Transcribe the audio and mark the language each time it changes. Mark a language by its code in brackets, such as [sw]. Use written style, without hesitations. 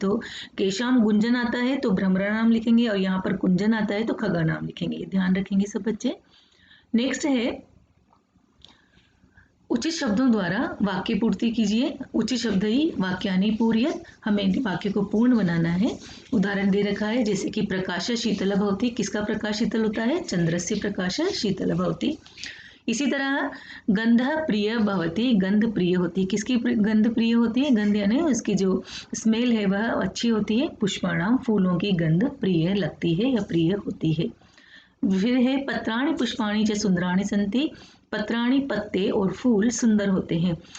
[hi] तो केशाम गुंजन आता है तो भ्रमरा नाम लिखेंगे और यहाँ पर कुंजन आता है तो खगा नाम लिखेंगे। ध्यान रखेंगे सब बच्चे। नेक्स्ट है, उचित शब्दों द्वारा वाक्य पूर्ति कीजिए। उचित शब्द ही वाक्यानि पूर्यत, हमें वाक्य को पूर्ण बनाना है। उदाहरण दे रखा है जैसे कि [sa] प्रकाश शीतल भवति, [hi] किसका प्रकाश शीतल होता है। [sa] चंद्रस्य प्रकाश शीतल भवति। [hi] इसी तरह [sa] गंध प्रिय भवति, [hi] गंध प्रिय होती है, किसकी गंध प्रिय होती है। गंध यानी उसकी जो स्मेल है वह अच्छी होती है। पुष्पाणाम, फूलों की गंध प्रिय लगती है या प्रिय होती है। फिर है [sa] पत्राणि पुष्पाणि च सुंदराणि सन्ति, [hi] पत्राणि पत्ते और फूल सुंदर होते हैं।